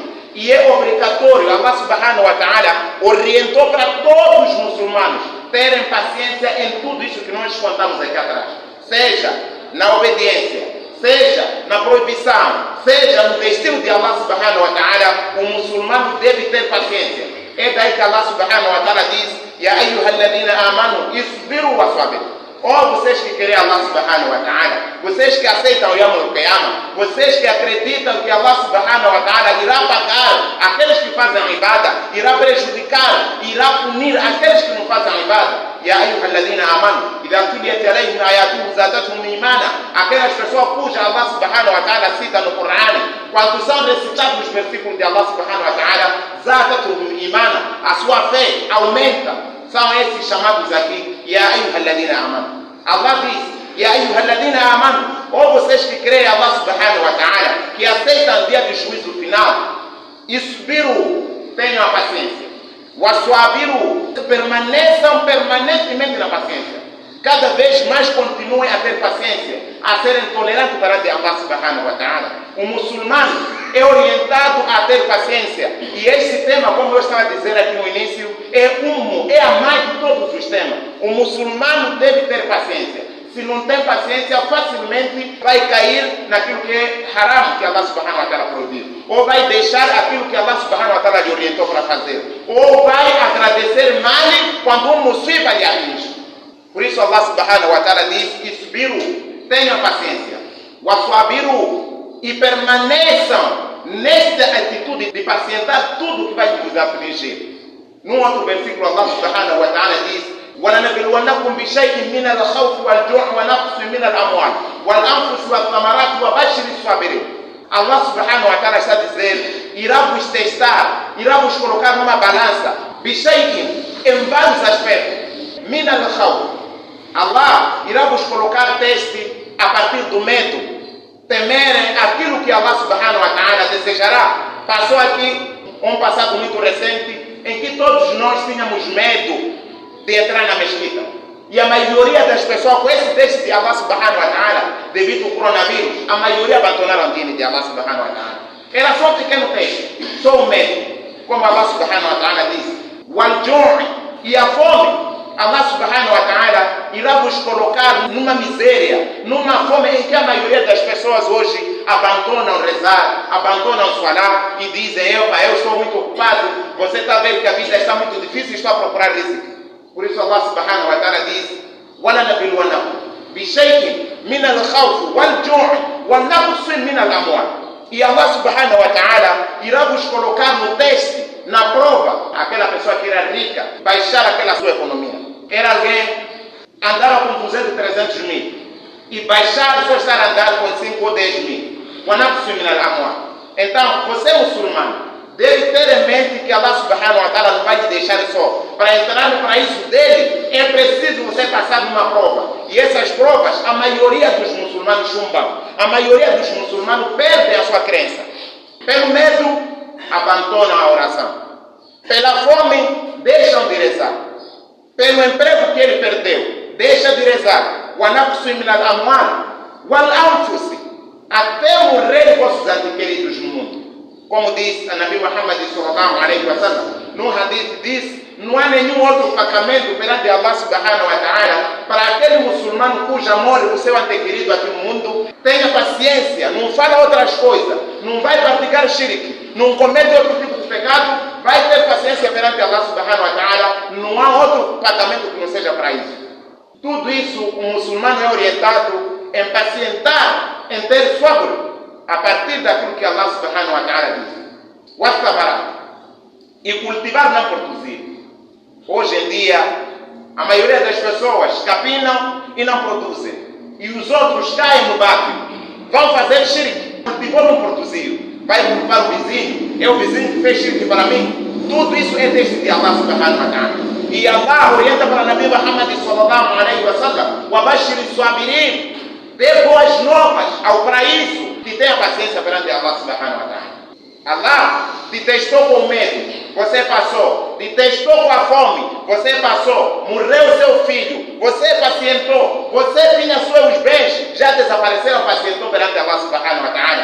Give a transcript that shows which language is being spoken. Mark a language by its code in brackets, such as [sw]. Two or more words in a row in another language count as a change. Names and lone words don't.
[pt] E é obrigatório, Allah [ar] سبحانه وتعالى [pt] orientou para todos os muçulmanos terem paciência em tudo isso que nós contamos aqui atrás. Seja na obediência, seja na proibição, seja no destino de Allah [ar] سبحانه وتعالى, [pt] o muçulmano deve ter paciência. É daí que Allah [ar] سبحانه وتعالى [pt] diz: [ar] يا أيها الذين آمنوا اصبروا وصابروا. [pt] Ó vocês que querem Allah [ar] سبحانه وتعالى, [pt] vocês que aceitam o [ar] يوم القيامة, [pt] vocês que acreditam que Allah [ar] سبحانه وتعالى [pt] irá pagar aqueles que fazem ibada, irá prejudicar, irá punir aqueles que não fazem ibada. [ar] يا أيها الذين آمنوا إذا تليت عليهم آياته زادتهم إيمانا. [pt] Aquelas pessoas cuja Allah [ar] سبحانه وتعالى [pt] cita no Corão, quando são recitados os versículos de Allah [ar] سبحانه وتعالى, زادتهم إيمانا, [pt] a sua fé aumenta. São esses chamados aqui, [ar] يا أيها الذين آمنوا. Allah diz, يا أيها الذين آمنوا, [pt] ou vocês que creem Allah [ar] سبحانه وتعالى, [pt] que aceitam o dia de juízo final, isbiru, tenham a paciência. Waswabiru, permaneçam permanentemente na paciência. Cada vez mais continuem a ter paciência, a serem tolerantes perante Allah [ar] سبحانه وتعالى. [pt] O muçulmano é orientado a ter paciência. E esse tema, como eu estava a dizer aqui no início, é a mãe de todos os temas. O muçulmano deve ter paciência. Se não tem paciência, facilmente vai cair naquilo que é haram, que Allah [ar] سبحانه وتعالى [pt] proibiu. Ou vai deixar aquilo que Allah [ar] سبحانه وتعالى [pt] lhe orientou para fazer. Ou vai agradecer mal quando um musiba lhe atinge. Por isso Allah [ar] سبحانه وتعالى [pt] diz: isbiru, tenham paciência. Waswabiru, e permaneçam nesta atitude de pacientar tudo que vai vos afligir. Num outro versículo [ar] Allah سبحانه وتعالى diz: وَلَنَبْلُوَنَّكُمْ بِشَيْءٍ مِنَ الْخَوْفِ وَالْجُوعِ وَنَقْصٍ مِنَ الْأَمْوَالِ وَالْأَنْفُسِ وَالثَّمَرَاتِ وَبَشِّرِ الصَّابِرِينَ. [pt] Allah [ar] سبحانه وتعالى [pt] está dizendo: irá vos testar, irá vos colocar numa balança, bishay'in, em vários aspectos, [ar] من الخوف. [pt] Allah irá vos colocar teste a partir do medo, temerem aquilo que Allah [ar] سبحانه وتعالى [pt] desejará. Passou aqui um passado muito recente em que todos nós tínhamos medo de entrar na mesquita. E a maioria das pessoas, com esse teste de Allah [ar] سبحانه وتعالى, [pt] devido ao coronavírus, a maioria abandonaram o dino de Allah [ar] سبحانه وتعالى. [pt] Era só um pequeno teste, só o medo. Como Allah [ar] سبحانه وتعالى [pt] diz: wal-ju'i, e a fome. Allah [ar] سبحانه وتعالى [pt] irá vos colocar numa miséria, numa fome em que a maioria das pessoas hoje abandonam rezar, abandonam salar e dizem: eu estou muito ocupado, você está vendo que a vida está muito difícil e estou a procurar rizq. Por isso Allah [ar] سبحانه وتعالى [pt] diz: [ar] وَلَنَبْلُوَنَّكُمْ بِشَيْءٍ مِنَ الْخَوْفِ وَالْجُوعِ وَنَقْصٍ مِنَ الْأَمْوَالِ. [pt] E Allah [ar] سبحانه وتعالى [pt] irá vos colocar no teste, na prova, aquela pessoa que era rica, baixar aquela sua economia. Era alguém andava com 200, 300 mil e baixar só estar a andar com 5 ou 10 mil. Então, você muçulmano deve ter em mente que Allah [ar] سبحانه وتعالى [pt] não vai te deixar só. Para entrar no paraíso dele, é preciso você passar numa prova. E essas provas, a maioria dos muçulmanos chumbam. A maioria dos muçulmanos perdem a sua crença. Pelo medo, abandonam a oração. Pela fome, deixam de rezar. Pelo emprego que ele perdeu, deixa de rezar. Até morrer vossos adquiridos no mundo. Como diz a Nabi Muhammad [ar] صلى الله عليه وسلم, [pt] no hadith diz: não há nenhum outro pagamento perante Allah [ar] سبحانه وتعالى [pt] para aquele muçulmano cuja morre o seu adquirido aqui no mundo. Tenha paciência, não fala outras coisas, não vai praticar shirk, não comete outro tipo de pecado, vai ter paciência perante Allah [ar] سبحانه وتعالى. [pt] Não há outro pagamento que não seja para isso. Tudo isso o muçulmano é orientado em pacientar, em ter sobre, a partir daquilo que Allah [ar] سبحانه وتعالى [pt] diz. Wastamara. E cultivar, não produzir. Hoje em dia, a maioria das pessoas capinam e não produzem. E os outros caem no barco. Vão fazer shirk. Cultivou, não produziu. Vai culpar o vizinho. É o vizinho que fez shirk para mim. Tudo isso é texto de Allah [ar] سبحانه وتعالى. [pt] E Allah orienta para o Nabi Muhammad [ar] صلى الله عليه وسلم: "وبشر الصابرين", [pt] dê boas novas ao paraíso que tenha paciência perante Allah [ar] سبحانه وتعالى. [pt] Allah te testou com medo, você passou. Te testou com a fome, você passou. Morreu seu filho, você pacientou. Você tinha seus bens, já desapareceram, pacientou perante Allah [ar] سبحانه وتعالى.